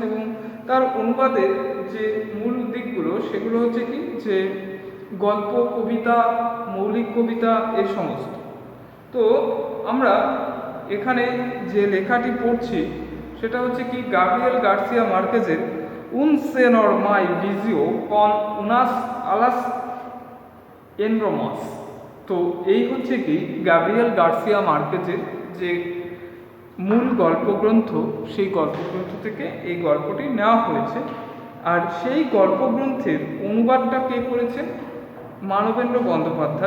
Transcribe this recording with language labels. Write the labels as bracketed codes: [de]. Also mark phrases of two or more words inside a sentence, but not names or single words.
[bn] এবং তার অনুবাদের যে মূল দিকগুলো সেগুলো হচ্ছে কি যে গল্প, কবিতা, মৌলিক কবিতা এই সমস্ত। তো আমরা এখানে যে লেখাটি পড়ছি সেটা হচ্ছে কি গ্যাব্রিয়েল গার্সিয়া মার্কেজের Un senor mai vizio con unas alas enormes। তো এই হচ্ছে কি গ্যাব্রিয়েল গার্সিয়া মার্কেজের যে মূল গল্পগ্রন্থ, সেই গল্পগ্রন্থ থেকে এই গল্পটি নেওয়া হয়েছে। আর সেই গল্পগ্রন্থের অনুবাদটা কে করেছেন? মানবেন্দ্র বন্দ্যোপাধ্যায়।